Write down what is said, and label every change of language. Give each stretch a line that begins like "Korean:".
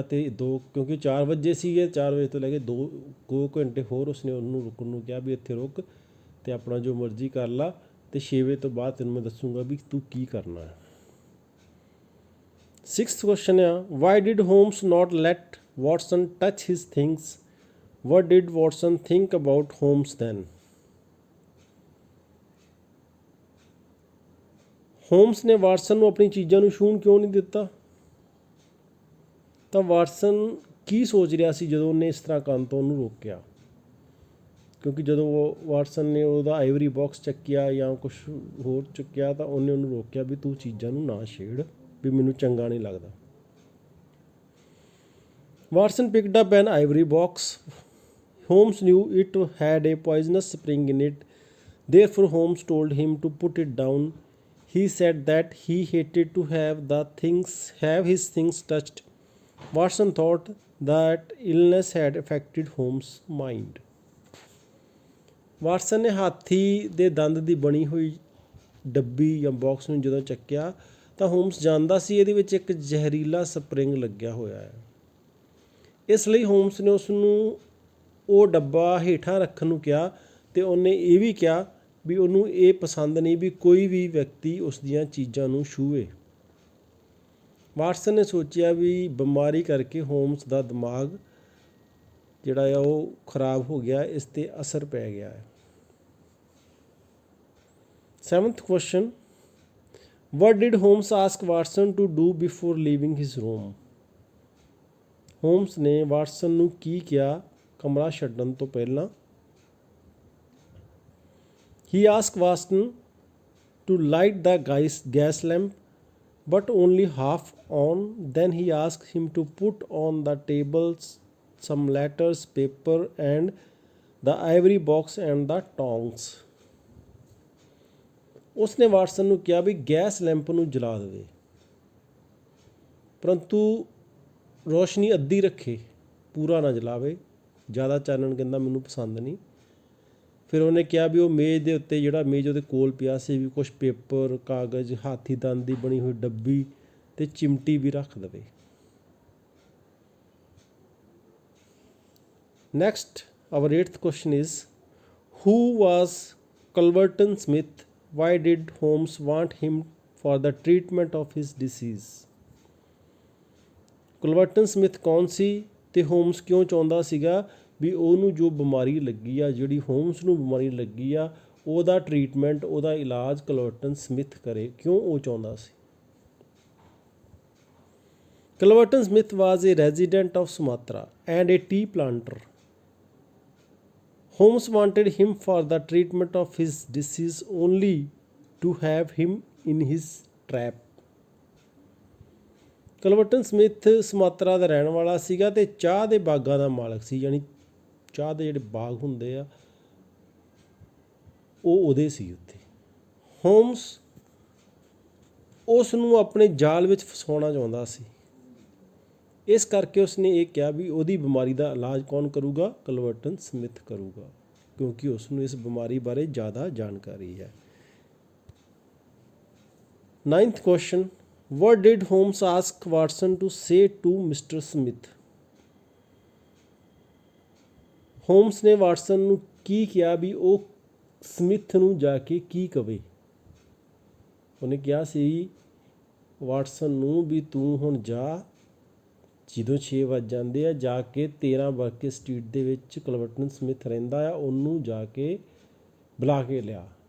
Punjabi: ਅਤੇ ਕਿਉਂਕਿ 4 ਵਜੇ ਸੀਗੇ, 4 ਵਜੇ ਤੋਂ ਲੈ ਕੇ 2 ਘੰਟੇ ਹੋਰ ਉਸਨੇ ਉਹਨੂੰ ਰੁਕਣ ਨੂੰ ਕਿਹਾ ਵੀ ਇੱਥੇ ਰੁਕ ਅਤੇ ਆਪਣਾ ਜੋ ਮਰਜ਼ੀ ਕਰ ਲਾ, ਅਤੇ 6 ਵਜੇ ਤੋਂ ਬਾਅਦ ਤੈਨੂੰ ਮੈਂ ਦੱਸੂਗਾ ਵੀ ਤੂੰ ਕੀ ਕਰਨਾ ਹੈ।
English: 6th question
Punjabi: ਆ,
English: Why did Holmes not let Watson touch his things. What did Watson think about Holmes then?
Punjabi: Homes ਨੇ ਵਾਟਸਨ ਨੂੰ ਆਪਣੀ ਚੀਜ਼ਾਂ ਨੂੰ ਛੂਹਣ ਕਿਉਂ ਨਹੀਂ ਦਿੱਤਾ? ਤਾਂ ਵਾਟਸਨ ਕੀ ਸੋਚ ਰਿਹਾ ਸੀ ਜਦੋਂ ਉਹਨੇ ਇਸ ਤਰ੍ਹਾਂ ਕਰਨ ਤੋਂ ਉਹਨੂੰ ਰੋਕਿਆ? ਕਿਉਂਕਿ ਜਦੋਂ ਵਾਟਸਨ ਨੇ ਉਹਦਾ ਆਈਵਰੀ ਬਾਕਸ ਚੱਕਿਆ ਜਾਂ ਕੁਛ ਹੋਰ ਚੁੱਕਿਆ ਤਾਂ ਉਹਨੇ ਉਹਨੂੰ ਰੋਕਿਆ ਵੀ ਤੂੰ ਚੀਜ਼ਾਂ ਨੂੰ ਨਾ ਛੇੜ, ਵੀ ਮੈਨੂੰ ਚੰਗਾ ਨਹੀਂ ਲੱਗਦਾ।
English: Watson picked up an ivory box. Holmes knew it had a poisonous spring in it. Therefore, Holmes told him to put it down. He said that he hated to have his things touched. Watson thought that illness had affected Holmes' mind.
Punjabi: Watson ਨੇ ਹਾਥੀ ਦੇ ਦੰਦ ਦੀ ਬਣੀ ਹੋਈ ਡੱਬੀ ਜਾਂ box ਨੂੰ ਜਦੋਂ ਚੱਕਿਆ ਤਾਂ ਹੋਮਸ ਜਾਣਦਾ ਸੀ ਇਹਦੇ ਵਿੱਚ ਇੱਕ ਜ਼ਹਿਰੀਲਾ ਸਪਰਿੰਗ ਲੱਗਿਆ ਹੋਇਆ ਹੈ। ਇਸ ਲਈ ਹੋਮਸ ਨੇ ਉਸ ਨੂੰ ਉਹ ਡੱਬਾ ਹੇਠਾਂ ਰੱਖਣ ਨੂੰ ਕਿਹਾ ਅਤੇ ਉਹਨੇ ਇਹ ਵੀ ਕਿਹਾ ਵੀ ਉਹਨੂੰ ਇਹ ਪਸੰਦ ਨਹੀਂ ਵੀ ਕੋਈ ਵੀ ਵਿਅਕਤੀ ਉਸ ਦੀਆਂ ਚੀਜ਼ਾਂ ਨੂੰ ਛੂਹੇ। ਵਾਟਸਨ ਨੇ ਸੋਚਿਆ ਵੀ ਬਿਮਾਰੀ ਕਰਕੇ ਹੋਮਸ ਦਾ ਦਿਮਾਗ ਜਿਹੜਾ ਆ ਉਹ ਖਰਾਬ ਹੋ ਗਿਆ, ਇਸ 'ਤੇ ਅਸਰ ਪੈ ਗਿਆ ਹੈ।
English: 7th question, what did Holmes ask Watson to do before leaving his room?
Punjabi: Homes ਨੇ ਵਾਟਸਨ ਨੂੰ ਕੀ ਕਿਹਾ ਕਮਰਾ ਛੱਡਣ ਤੋਂ ਪਹਿਲਾਂ?
English: He asked Watson to light the gas lamp, but only half on. Then he asked him to put on the table some letters, paper, and the ivory box and the tongs.
Punjabi: ਉਸਨੇ Watson ਨੂੰ ਕਿਹਾ ਵੀ gas lamp ਨੂੰ ਜਲਾ ਦੇਵੇ, ਪਰੰਤੂ ਰੋਸ਼ਨੀ ਅੱਧੀ ਰੱਖੇ, ਪੂਰਾ ਨਾ ਜਲਾਵੇ, ਜ਼ਿਆਦਾ ਚਾਨਣ ਕਹਿੰਦਾ ਮੈਨੂੰ ਪਸੰਦ ਨਹੀਂ। ਫਿਰ ਉਹਨੇ ਕਿਹਾ ਵੀ ਉਹ ਮੇਜ਼ ਦੇ ਉੱਤੇ, ਜਿਹੜਾ ਮੇਜ਼ ਉਹਦੇ ਕੋਲ ਪਿਆ ਸੀ, ਵੀ ਕੁਛ ਪੇਪਰ, ਕਾਗਜ਼, ਹਾਥੀ ਦੰਦ ਦੀ ਬਣੀ ਹੋਈ ਡੱਬੀ ਅਤੇ ਚਿਮਟੀ ਵੀ ਰੱਖ ਦੇਵੇ।
English: Next our 8th question is, who was Culverton Smith? Why did Holmes want him for the treatment of his disease?
Punjabi: ਕੁਲਵਰਟਨ Smith ਕੌਣ ਸੀ ਅਤੇ ਹੋਮਸ ਕਿਉਂ ਚਾਹੁੰਦਾ ਸੀਗਾ ਵੀ ਉਹਨੂੰ ਜੋ ਬਿਮਾਰੀ ਲੱਗੀ ਆ, ਜਿਹੜੀ ਹੋਮਸ ਨੂੰ ਬਿਮਾਰੀ ਲੱਗੀ ਆ, ਉਹਦਾ ਟਰੀਟਮੈਂਟ, ਉਹਦਾ ਇਲਾਜ ਕੁਲਵਰਟਨ ਸਮਿਥ ਕਰੇ? ਕਿਉਂ ਉਹ ਚਾਹੁੰਦਾ ਸੀ?
English: Culverton Smith was a resident of Sumatra and a tea planter. Holmes wanted him for the treatment of his disease only to have him in his trap.
Punjabi: ਕੁਲਵਰਟਨ Smith Sumatra ਦਾ ਰਹਿਣ ਵਾਲਾ ਸੀਗਾ ਅਤੇ ਚਾਹ ਦੇ ਬਾਗਾਂ ਦਾ ਮਾਲਕ ਸੀ, ਯਾਨੀ ਚਾਹ ਦੇ ਜਿਹੜੇ ਬਾਗ ਹੁੰਦੇ ਆ ਉਹ ਉਹਦੇ ਸੀ ਉੱਥੇ। ਹੋਮਸ ਉਸ ਨੂੰ ਆਪਣੇ ਜਾਲ ਵਿੱਚ ਫਸਾਉਣਾ ਚਾਹੁੰਦਾ ਸੀ, ਇਸ ਕਰਕੇ ਉਸਨੇ ਇਹ ਕਿਹਾ ਵੀ ਉਹਦੀ ਬਿਮਾਰੀ ਦਾ ਇਲਾਜ ਕੌਣ ਕਰੂਗਾ? ਕੁਲਵਰਟਨ ਸਮਿਥ ਕਰੂਗਾ, ਕਿਉਂਕਿ ਉਸ ਨੂੰ ਇਸ ਬਿਮਾਰੀ ਬਾਰੇ ਜ਼ਿਆਦਾ ਜਾਣਕਾਰੀ ਹੈ।
English: 9th question, what did Holmes ask Watson to say to Mr. Smith?
Punjabi: Homes ਨੇ ਵਾਟਸਨ ਨੂੰ ਕੀ ਕਿਹਾ ਵੀ ਉਹ ਸਮਿਥ ਨੂੰ ਜਾ ਕੇ ਕੀ ਕਵੇ? ਉਹਨੇ ਕਿਹਾ ਸੀ ਵਾਟਸਨ ਨੂੰ ਵੀ ਤੂੰ ਹੁਣ ਜਾ, ਜਦੋਂ 6 ਵੱਜ ਜਾਂਦੇ ਆ, ਜਾ ਕੇ 13 ਬਰਕੇ ਸਟਰੀਟ ਦੇ ਵਿੱਚ ਕੁਲਵਰਟਨ ਸਮਿਥ ਰਹਿੰਦਾ ਆ, ਉਹਨੂੰ ਜਾ ਕੇ ਬੁਲਾ ਕੇ ਲਿਆ।